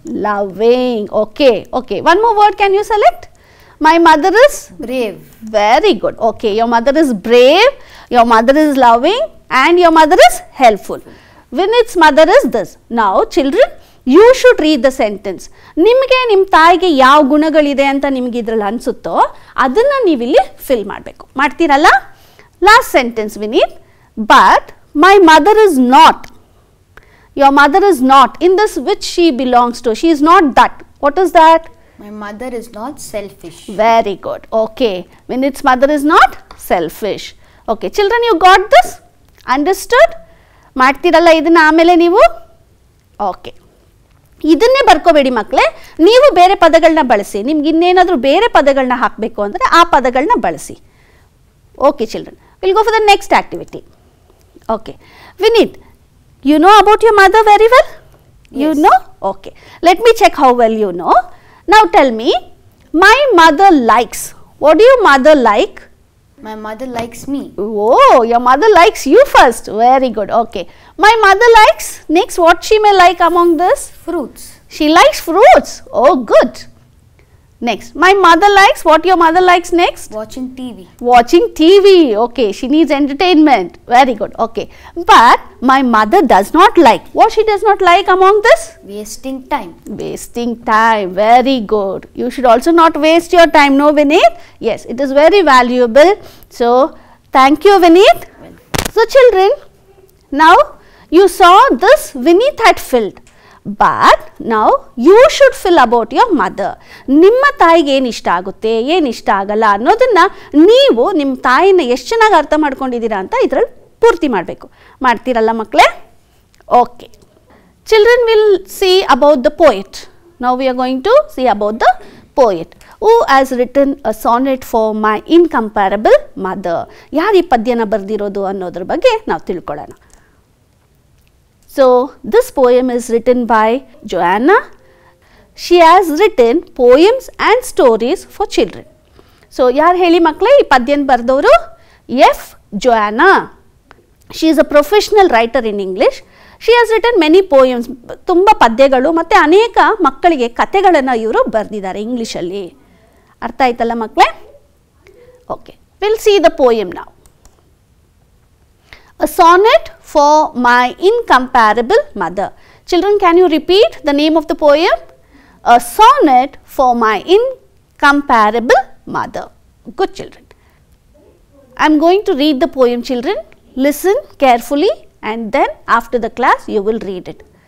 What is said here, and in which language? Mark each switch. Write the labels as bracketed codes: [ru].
[en] Loving. Okay. Okay. One more word can you select? My mother is? Brave. Very good. Okay. Your mother is brave. Your mother is loving. And your mother is helpful. Vineet's mother is this. Now, children, you should read the sentence. [kn] ನಿಮಗೆ ನಿಮ್ಮ ತಾಯಿಗೆ ಯಾವ ಗುಣಗಳಿದೆ ಅಂತ ನಿಮಗೆ ಇದರಲ್ಲಿ ಅನಿಸುತ್ತೋ ಅದನ್ನು ನೀವು ಇಲ್ಲಿ ಫಿಲ್ ಮಾಡಬೇಕು. ಮಾಡ್ತೀರಲ್ಲ? [en] Last sentence Vineet. But my mother is not. Your mother is not. In this, which she belongs to? She is not that. What is that? My mother is not selfish. Very good. Okay. Vineet's mother is not selfish. Okay. Children, you got this? Understood? [kn] ಮಾಡ್ತೀರಲ್ಲ ಇದನ್ನ ಆಮೇಲೆ ನೀವು? [en] Okay. [kn] ಇದನ್ನೇ ಬರ್ಕೋಬೇಡಿ ಮಕ್ಕಳೇ, ನೀವು ಬೇರೆ ಪದಗಳನ್ನ ಬಳಸಿ. ನಿಮ್ಗೆ ಇನ್ನೇನಾದರೂ ಬೇರೆ ಪದಗಳನ್ನ ಹಾಕಬೇಕು ಅಂದರೆ ಆ ಪದಗಳನ್ನ ಬಳಸಿ. [en] Okay children, will go for the next activity. Okay Vineet, you know about your mother very well? Yes. You know? Okay. Let me check how well you know. Now tell me, my mother likes. What do your mother like? My mother likes me. Oh, your mother likes you first. Very good. Okay. My mother likes. Next, what she may like among this? Fruits. She likes fruits. Oh, good. Next, my mother likes. What your mother likes next? Watching TV. Watching TV. Okay, she needs entertainment. Very good. Okay. But my mother does not like. What she does not like among this? Wasting time. Wasting time. Very good. You should also not waste your time. No, Vineet? Yes, it is very valuable. So, thank you, Vineet. Well. So, children, now you saw this Vineet had filled. But now you should fill about your mother. [kn] ನಿಮ್ಮ ತಾಯಿಗೆ ಏನು ಇಷ್ಟ ಆಗುತ್ತೆ, ಏನು ಇಷ್ಟ ಆಗಲ್ಲ ಅನ್ನೋದನ್ನು ನೀವು ನಿಮ್ಮ ತಾಯಿನ ಎಷ್ಟು ಚೆನ್ನಾಗಿ ಅರ್ಥ ಮಾಡ್ಕೊಂಡಿದ್ದೀರಾ ಅಂತ ಇದರಲ್ಲಿ ಪೂರ್ತಿ ಮಾಡಬೇಕು. ಮಾಡ್ತೀರಲ್ಲ ಮಕ್ಕಳೇ? Okay. [en] Children will see about the poet. Now we are going to see about the poet who has written a sonnet for my incomparable mother. [kn] ಯಾರು ಈ ಪದ್ಯನ ಬರೆದಿರೋದು ಅನ್ನೋದ್ರ ಬಗ್ಗೆ ನಾವು ತಿಳ್ಕೊಳ್ಳೋಣ. [en] So, this poem is written by Joanna. She has written poems and stories for children. [kn] So, ಯಾರು ಹೇಳಿ ಮಕ್ಕಳೇ ಈ ಪದ್ಯನ ಬರೆದವರು? [en] F. Joanna. She is a professional writer in English. She has written many poems. [kn] ತುಂಬ ಪದ್ಯಗಳು ಮತ್ತು ಅನೇಕ ಮಕ್ಕಳಿಗೆ ಕಥೆಗಳನ್ನು ಇವರು ಬರೆದಿದ್ದಾರೆ ಇಂಗ್ಲೀಷಲ್ಲಿ. ಅರ್ಥ ಆಯ್ತಲ್ಲ ಮಕ್ಕಳೇ? Okay. [en] Will see the poem now. A sonnet for my incomparable mother. Children, can you repeat the name of the poem? A sonnet for my incomparable mother. Good children. I am going to read the poem, children. Listen carefully and then after the class you will read it.